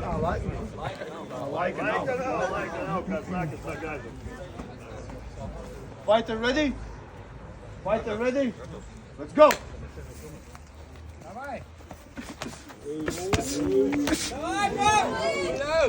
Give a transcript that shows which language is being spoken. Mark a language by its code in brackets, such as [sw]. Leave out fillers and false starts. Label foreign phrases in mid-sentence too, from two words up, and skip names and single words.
[lv] Laika nav, kāds nākas tā gaida. [en] Fighter ready? Fighter ready? Let's go! [ru] Давай! Давай, бро!